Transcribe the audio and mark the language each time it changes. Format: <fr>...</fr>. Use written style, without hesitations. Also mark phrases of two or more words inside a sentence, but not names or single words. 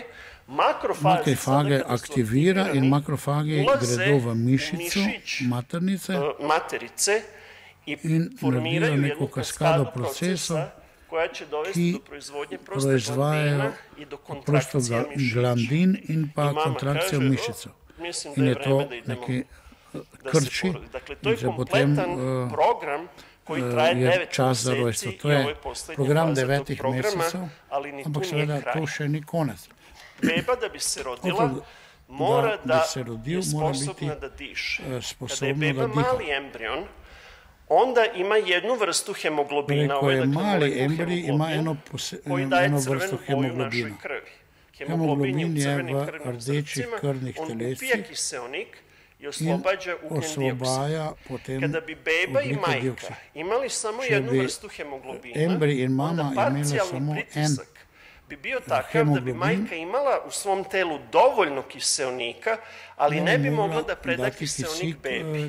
<sl>Makrofage aktivira in makrofagi gredo v mišico materice in naredijo neko kaskado procesov, ki proizvajajo prostoglandin in pa kontrakcijo mišico. In je to neki krči in se potem je čas za rojstvo. To je program 9 mesecev, ampak seveda to še ni konec.</sl> <sr>Beba, da bi se rodila, mora da je sposobna da diše. Kada je beba mali embrion, onda ima jednu vrstu hemoglobina,</sr> <sl>Torej, ko je mali embrij, ima eno vrsto hemoglobina. Hemoglobin je v rdečih krvnih telescih,</sl> <sr>i oslobađa ugljen dioksid. Kada bi beba i majka imali samo jednu vrstu hemoglobina, onda parcijalni pritisak bi bio takav da bi majka imala u svom telu dovoljno kiseonika, ali ne bi mogla da preda kiseonik bebi.</sr>